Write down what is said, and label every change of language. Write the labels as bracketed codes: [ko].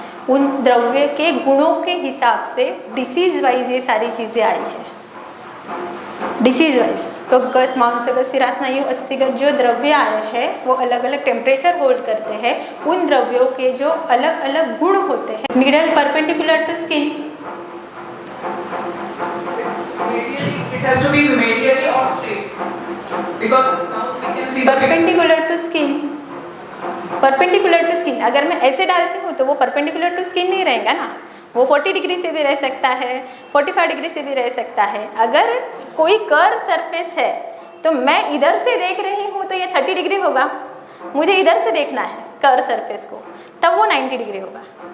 [hi] उन द्रव्य के गुणों के हिसाब से डिसीज वाइज ये सारी चीज़ें आई है। डिसीज वाइज तो गत मांसगत शिरा स्नायु अस्थिगत जो द्रव्य आए हैं वो अलग अलग टेम्परेचर होल्ड करते हैं। उन द्रव्यों के जो अलग अलग गुण होते हैं। [en] Needle perpendicular to skin, it has to be medially or straight because now we can see perpendicular to skin, perpendicular to skin. [hi] अगर मैं ऐसे डालती हूँ तो वो [en] perpendicular to skin [hi] नहीं रहेगा ना, वो 40 डिग्री से भी रह सकता है, 45 डिग्री से भी रह सकता है। अगर कोई कर्व सरफेस है तो मैं इधर से देख रही हूँ तो ये 30 डिग्री होगा, मुझे इधर से देखना है कर्व सरफेस को, तब वो 90 डिग्री होगा।